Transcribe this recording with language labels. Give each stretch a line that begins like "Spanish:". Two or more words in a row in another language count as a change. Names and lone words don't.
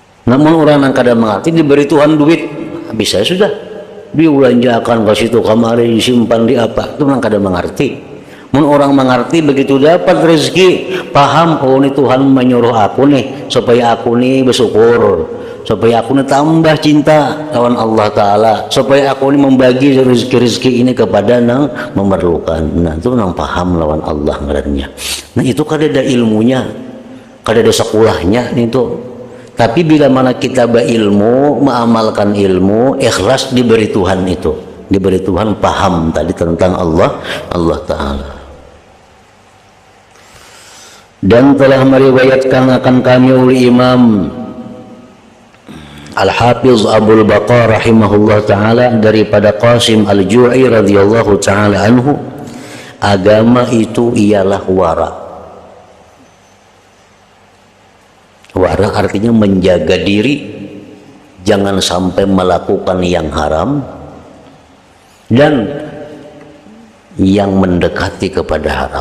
Banjar: Namun orang yang kada mengerti diberi Tuhan duit, bisa sudah dibelanjakan ke situ kamari, disimpan di apa, itu orang kada mengerti. Mun orang mengerti begitu dapat rezeki, paham, oh ini Tuhan menyuruh aku nih supaya aku nih bersyukur, supaya aku nih tambah cinta lawan Allah Ta'ala, supaya aku nih membagi rezeki ini kepada yang memerlukan. Nah itu nang paham lawan Allah ngarannya. Nah itu kada ada ilmunya, kada ada sekolahnya itu.
Indonesian: Tapi bila mana kita berilmu, mengamalkan ilmu, ikhlas diberi Tuhan itu, diberi Tuhan paham tadi tentang Allah Ta'ala. Dan telah meriwayatkan akan kami oleh Imam Al-Hafiz Abul Baqa
Arabic: rahimahullah ta'ala
Indonesian: daripada Qasim Al-Ju'i
Arabic: radhiyallahu ta'ala anhu,
Indonesian: agama itu ialah wara. Wara artinya menjaga diri, jangan sampai melakukan yang haram dan yang mendekati kepada haram.